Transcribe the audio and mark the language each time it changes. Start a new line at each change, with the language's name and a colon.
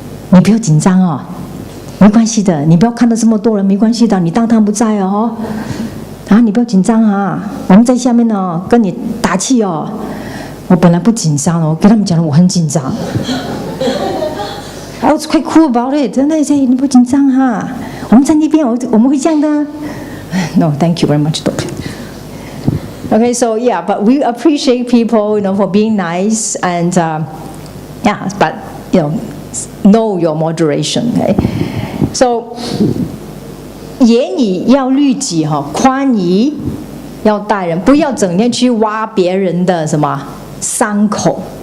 Chinese: 你不要紧张哦。没关系的，你不要看到这么多人，没关系的，你当他不在哦。啊，你不要紧张啊，我们在下面呢，跟你打气哦。我本来不紧张的，我跟他们讲了我很紧张。
English: I was quite cool about it.
Chinese: 真的是你不紧张哈，我们在那边，我们会这样的。
English: No, thank you very much, Doctor. Okay, so yeah, but we appreciate people, for being nice and yeah, but know your moderation. Okay.
Chinese: So 严以要律己宽以要待人，不要整天去挖别人的什么伤口。